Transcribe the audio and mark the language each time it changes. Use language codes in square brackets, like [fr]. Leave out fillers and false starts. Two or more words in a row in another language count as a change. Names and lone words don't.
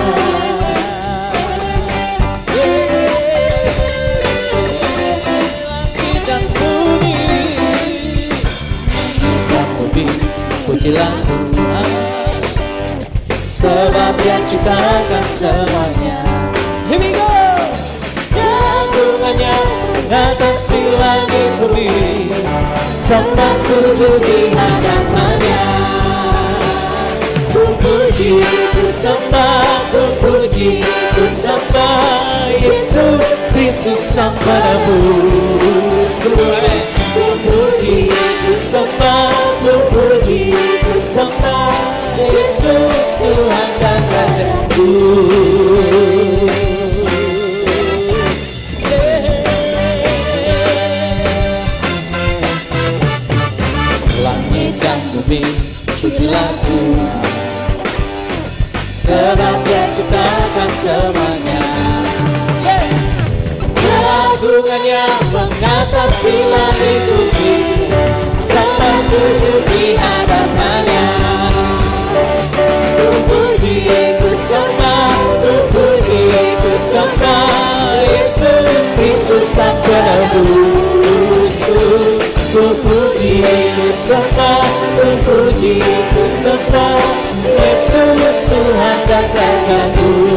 [id] Pujilah Tuhan, sebab Dia ciptakan semuanya. [en] Here we go. [id] Keagungannya mengatasi langit bumi, sembah sujud di hadapannya. Ku puji, ku sembah, ku puji, ku sembah Yesus Kristus Sang Penebus. Ku puji, ku sembah, ku puji, ku sembah Yesus Tuhan dan Rajaku. Langit dan bumi pujilah Tuhan, sebab Dia ciptakan semuanya. Keagungannya mengatasi langit bumi, sembah sujud di hadapannya. Ku puji, ku sembah, ku puji, ku sembah Yesus Kristus Sang Penebusku. Ku puji, ku sembah, ku puji, ku sembah Yesus Tuhan dan Rajaku.